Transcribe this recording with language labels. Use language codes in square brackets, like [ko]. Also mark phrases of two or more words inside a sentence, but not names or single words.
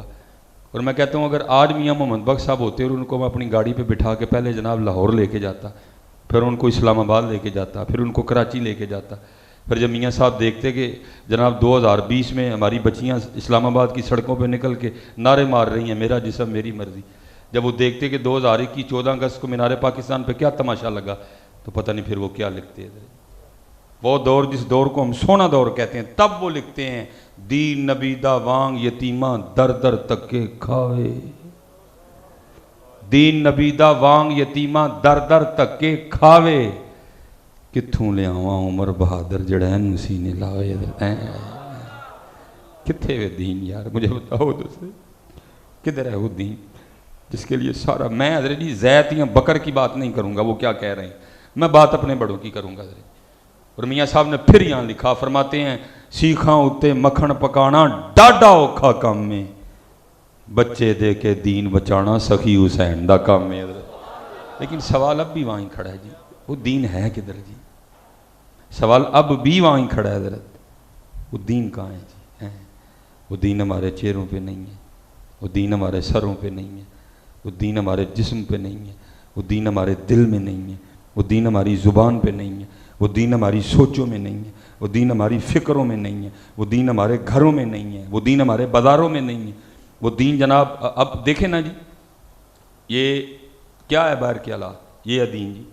[ur] اور میں کہتا ہوں اگر آج میاں محمد بخش صاحب ہوتے اور ان کو میں اپنی گاڑی پہ بٹھا کے پہلے جناب لاہور لے کے جاتا، پھر ان کو اسلام آباد لے کے جاتا، پھر ان کو کراچی لے کے جاتا، پھر جب میاں صاحب دیکھتے کہ جناب 2020 میں ہماری بچیاں اسلام آباد کی سڑکوں پہ نکل کے نعرے مار رہی ہیں میرا جسم میری مرضی، جب وہ دیکھتے کہ 2021 14 اگست کو مینار پاکستان پہ کیا تماشا لگا، تو پتہ نہیں پھر وہ کیا لکھتے ہیں۔ وہ دور جس دور کو ہم سونا دور کہتے ہیں، تب وہ لکھتے ہیں [pa] دین نبی دا وانگ یتیماں در در تکے کھاوے، دین نبی دا وانگ یتیماں در در تکے کھاوے، کتھوں لے آواں عمر بہادر جڑا اینوں سینے لاوے۔ کتھے وے دین یار، [ur] مجھے بتاؤ تو صحیح، کدھر ہے وہ دین جس کے لیے سارا، میں حضرت جی زیت یا بکر کی بات نہیں کروں گا، وہ کیا کہہ رہے ہیں، میں بات اپنے بڑوں کی کروں گا حضرت۔ اور میاں صاحب نے پھر یہاں لکھا، فرماتے ہیں [pa] سیکھاں اتے مکھن پکانا ڈاڈا اوکھا کام میں، بچے دے کے دین بچانا سخی حسین دا کام میں [ur] حضرت۔ لیکن سوال اب بھی وہیں کھڑا ہے جی، وہ دین ہے کدھر جی؟ سوال اب بھی وہیں کھڑا ہے حضرت، وہ دین کہاں ہے جی؟ وہ دین ہمارے چہروں پہ نہیں ہے، وہ دین ہمارے سروں پہ نہیں ہے، وہ دین ہمارے جسم پہ نہیں ہے، وہ دین ہمارے دل میں نہیں ہے، وہ دین ہماری زبان پہ نہیں ہے، وہ دین ہماری سوچوں میں نہیں ہے، وہ دین ہماری فکروں میں نہیں ہے، وہ دین ہمارے گھروں میں نہیں ہے، وہ دین ہمارے بازاروں میں نہیں ہے، وہ دین جناب اب دیکھیں نا جی، یہ کیا ہے باہر کے حالات، یہ ہے دین جی۔